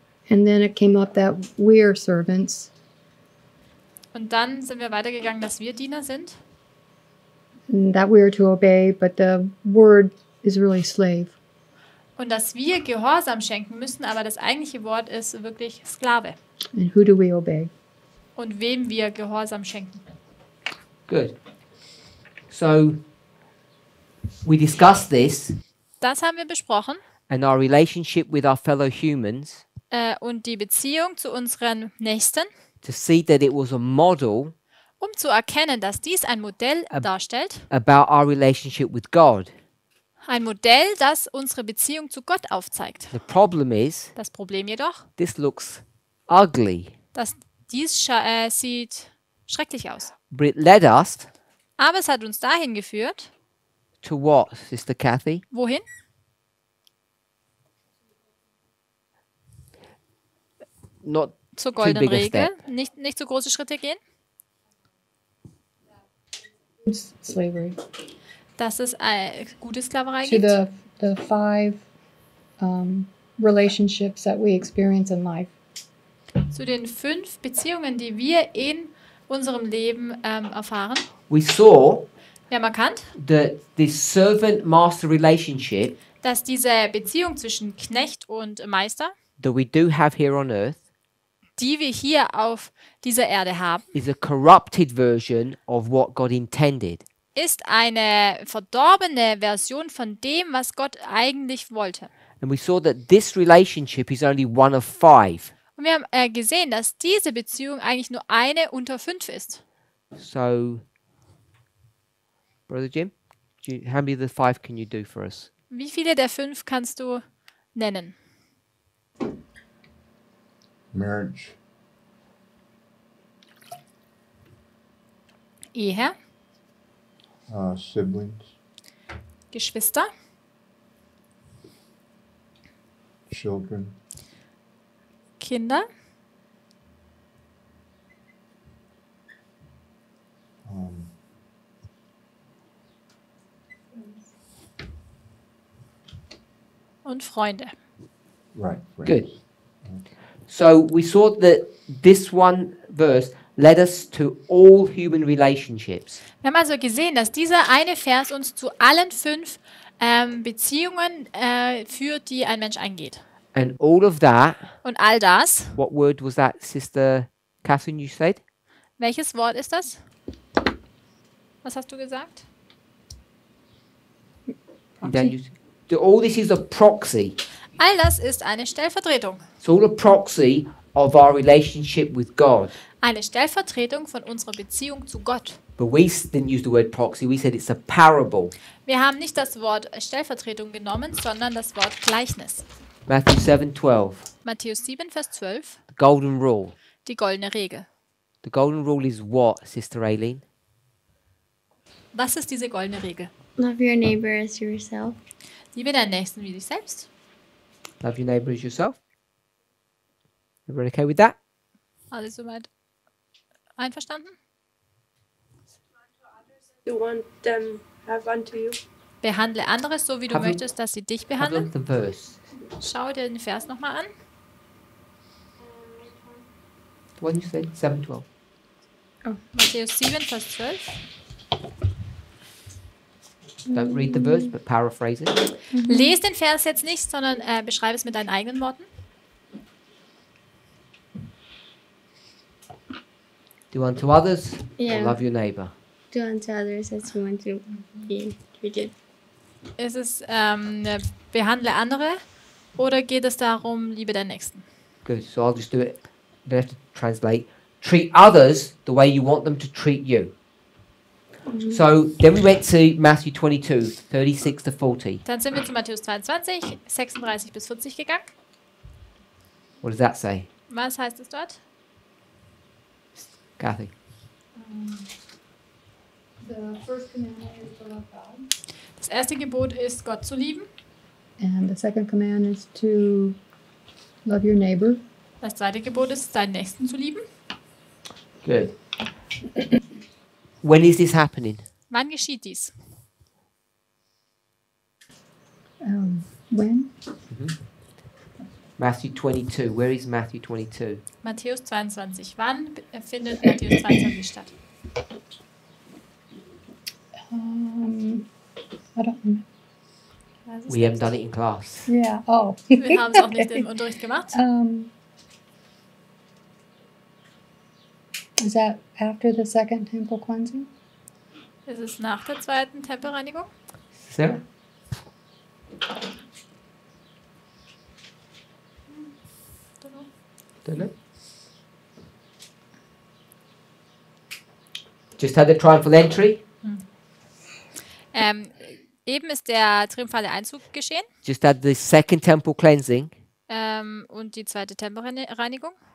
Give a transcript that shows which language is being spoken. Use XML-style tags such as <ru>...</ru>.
<en>and then it came up that we're servants,</en> <de>Und dann sind wir weitergegangen, dass wir Diener sind.</de> <en>and that we're to obey, but the word is really slave.</en> <de>Und dass wir Gehorsam schenken müssen, aber das eigentliche Wort ist wirklich Sklave.</de> <en>And who do we obey?</en> <de>Und wem wir Gehorsam schenken.</de> <en>Good. So we discussed this</en> <de>Das haben wir besprochen.</de> <en>and our relationship with our fellow humans</en> <de>Und die Beziehung zu unseren Nächsten,</de> <en>to see that it was a model</en> <de>um zu erkennen, dass dies ein Modell darstellt.</de> <en>about our relationship with God.</en> <de>Ein Modell, das unsere Beziehung zu Gott aufzeigt.</de> <en>The problem is</en> <de>Das Problem jedoch,</de> <en>this looks ugly,</en> <de>dass dies sieht schrecklich aus.</de> <en>but it led us</en> <de>Aber es hat uns dahin geführt.</de> <en>to what, Sister Kathy?</en> <de>Wohin?</de> <en>Not</en> <de>Zur</de> <en>too</en> <de>goldenen</de> <en>big a</en> <de>Regel.</de> <en>step.</en> <de>Nicht zu große Schritte gehen.</de> <en>Slavery.</en> <de>Dass es gute Sklaverei</de> <en>To</en> <de>gibt.</de> <en>the five relationships that we experience in life.</en> <de>Zu den 5 Beziehungen, die wir in unserem Leben erfahren.</de> <en>We saw</en> <de>Wir haben erkannt,</de> <en>that this servant-master relationship</en> <de>dass diese Beziehung zwischen Knecht und Meister,</de> <en>that we do have here on earth</en> <de>die wir hier auf dieser Erde haben,</de> <en>is a corrupted version of what God intended.</en> <de>ist eine verdorbene Version von dem, was Gott eigentlich wollte.</de> <en>And we saw that this relationship is only one of 5.</en> <de>Und wir haben gesehen, dass diese Beziehung eigentlich nur eine unter 5 ist.</de> <en>So, Brother Jim, how many of the 5 can you do for us?</en> <de>Wie viele der 5 kannst du nennen?</de> <en>Marriage,</en> <de>Ehe,</de> <en>siblings,</en> <de>Geschwister,</de> <en>children,</en> <de>Kinder, Und Freunde.</de> <en>Right. Good. So we saw that this one verse led us to all human relationships.</en> <de>Wir haben also gesehen, dass dieser eine Vers uns zu allen 5 Beziehungen führt, die ein Mensch eingeht.</de> <en>And all of that,</en> <de>Und all das,</de> <en>what word was that, Sister Catherine, you said?</en> <de>welches Wort ist das? Was hast du gesagt?</de> <en>Then all this is a proxy.</en> <de>All das ist eine Stellvertretung.</de> <en>It's all a proxy of our relationship with God.</en> <de>Eine Stellvertretung von unserer Beziehung zu Gott.</de> <en>But we didn't use the word proxy, we said it's a parable.</en> <de>Wir haben nicht das Wort Stellvertretung genommen, sondern das Wort Gleichnis.</de> <en>Matthew 7:12,</en> <de>Matthäus 7, Vers 12,</de> <en>the golden rule.</en> <de>die goldene Regel.</de> <en>The golden rule is what, Sister Aileen?</en> <de>Was ist diese goldene Regel?</de> <en>Love your neighbor as yourself.</en> <de>Liebe deinen Nächsten wie dich selbst.</de> <en>Love your neighbour as yourself. Everyone okay with that?</en> <de>Alle soweit einverstanden?</de> <en>You want them have unto you.</en> <de>Behandle andere so, wie du</de> <en>Have a-</en> <de>möchtest, dass sie dich</de> <en>Have a</en> <de>behandeln.</de> <en>look at the verse.</en> <de>Schau dir den Vers nochmal an.</de> <en>The one you said, 7:12.</en> <de>Matthäus 7, Vers 12.</de> <en>Don't read the verse, but paraphrase it.</en> <de>Lies den Vers jetzt nicht, sondern beschreibe es mit deinen eigenen Worten.</de> <en>Do unto others, Yeah. or love your neighbour. Do unto others as you want to be treated.</en> <de>Ist es behandle andere oder geht es darum, liebe deinen Nächsten?</de> <en>Good, so I'll just do it. You don't have to translate. Treat others the way you want them to treat you. So then we went to Matthew 22, 36 to 40.</en> <de>Dann sind wir zu Matthäus 22, 36 bis 40 gegangen.</de> <en>What does that say,</en> <de>Was heißt es dort?</de> <en>Kathy? The first commandment is to love God.</en> <de>Das erste Gebot ist, Gott zu lieben.</de> <en>And the second command is to love your neighbor.</en> <de>Das zweite Gebot ist, deinen Nächsten zu lieben.</de> <en>Good. When is this happening?</en> <de>Wann geschieht dies?</de> <en>When? Matthew 22. Where is Matthew 22?</en> <de>Matthäus 22. Wann findet Matthäus 22 statt?</de> <en>I don't remember.</en> <de>Weiß es</de> <en>We haven't</en> <de>nicht.</de> <en>done it in class. Yeah. Oh.</en> <de>Wir haben es auch nicht im Unterricht gemacht.</de> <en>Is that after the second temple cleansing?</en> <de>Es ist nach der zweiten Tempelreinigung.</de> <en>Sarah? Don't know. Just had the triumphal entry.</en> <de>Eben ist der triumphale Einzug geschehen</de> <en>Just had the second temple cleansing.</en> <de>und die zweite Tempelreinigung.</de>